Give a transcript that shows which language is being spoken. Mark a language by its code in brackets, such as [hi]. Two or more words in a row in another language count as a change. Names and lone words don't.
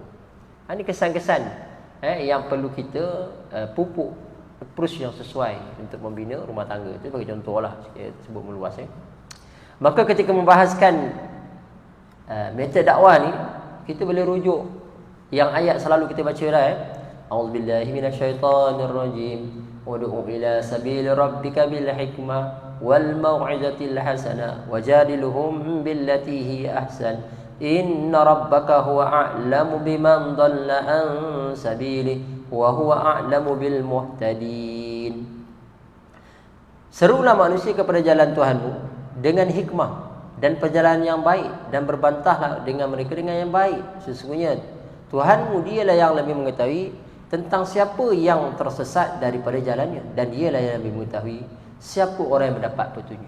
[ms] Ini kesan-kesan yang perlu kita pupuk approach yang sesuai untuk membina rumah tangga. Itu bagi contohlah, saya sebut meluas. Maka ketika membahaskan metode dakwah ni, kita boleh rujuk yang ayat selalu kita baca dah. [ar] أعوذ بالله من الشيطان الرجيم. ادع إلى سبيل ربك بالحكمة والموعظة الحسنة وجادلهم بالتي هي أحسن. إن ربك هو أعلم بمن ضل عن سبيل وهو أعلم بالمهتدين. [ms] Serulah manusia kepada jalan Tuhanmu dengan hikmah dan perjalanan yang baik, dan berbantahlah dengan mereka dengan yang baik. Sesungguhnya Tuhanmu dialah yang lebih mengetahui tentang siapa yang tersesat daripada jalannya, dan dialah yang lebih mengetahui siapa orang yang mendapat petunjuk.